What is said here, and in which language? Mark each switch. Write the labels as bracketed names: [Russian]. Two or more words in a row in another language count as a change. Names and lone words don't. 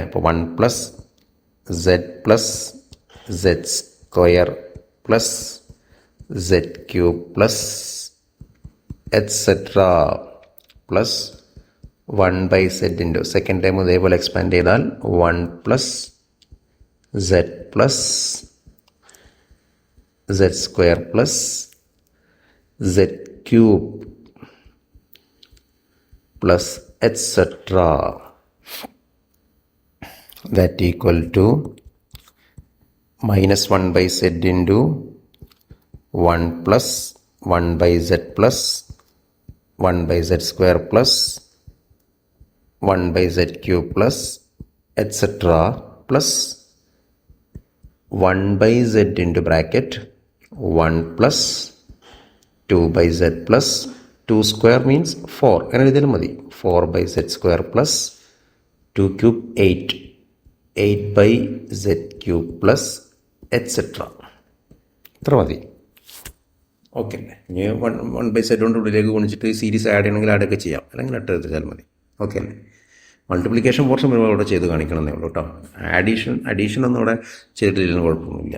[Malayalam] അപ്പോൾ 1 + z + z² + z³ + [English] etcetera plus 1/z into second time [Malayalam] ഇതേപോലെ എക്സ്പാൻഡ് ചെയ്താൽ 1 + z + z² + z³ + etc. [English] that equal to -1/z into 1 + 1/z + 1/z² + 1/z³ etc. plus 1/z into bracket 1 plus 2/z plus 2 square means 4. [Malayalam] അങ്ങനെ എഴുതിയാലും മതി. [English] 4/z² plus 2³ 8. 8/z³ plus etc. [Malayalam] ഇത്ര മതി. ഓക്കെ അല്ലേ? ഇനി 1/z കൊണ്ട് ഉള്ളിലേക്ക് ഗുണിച്ചിട്ട് [English] series add [Malayalam] ചെയ്യണമെങ്കിൽ ആഡൊക്കെ ചെയ്യാം, അല്ലെങ്കിൽ അട്ട് എടുത്താൽ മതി. ഓക്കെ അല്ലേ? [English] multiplication portion [Malayalam] വരുമ്പോൾ അവിടെ ചെയ്ത് കാണിക്കണമെന്നേ ഉള്ളൂ കേട്ടോ. അഡീഷൻ ഒന്നും അവിടെ ചെയ്തിട്ടില്ലെന്ന് കുഴപ്പമൊന്നുമില്ല.